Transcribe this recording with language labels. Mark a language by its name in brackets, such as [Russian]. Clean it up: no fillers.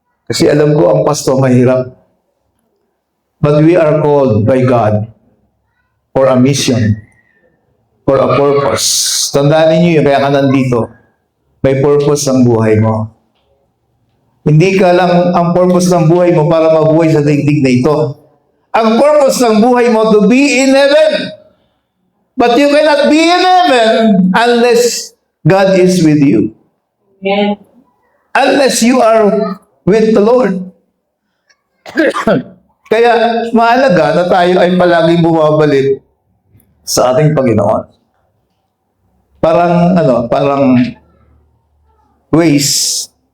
[Filipino] Kasi alam ko ang pastor mahirap. [English] But we are called by God for a mission, for a purpose. [Filipino] Tandaan niyo yun, kaya ka nandito. May purpose ang buhay mo. Hindi ka lang ang purpose ng buhay mo para mabuhay sa daigdig na ito. Ang purpose ng buhay mo [English] to be in heaven. But you cannot be in heaven unless God is with you. Yeah. Unless you are with the Lord. [Filipino] Kaya mahalaga na tayo ay palaging bumabalik sa ating Panginoon. Parang ways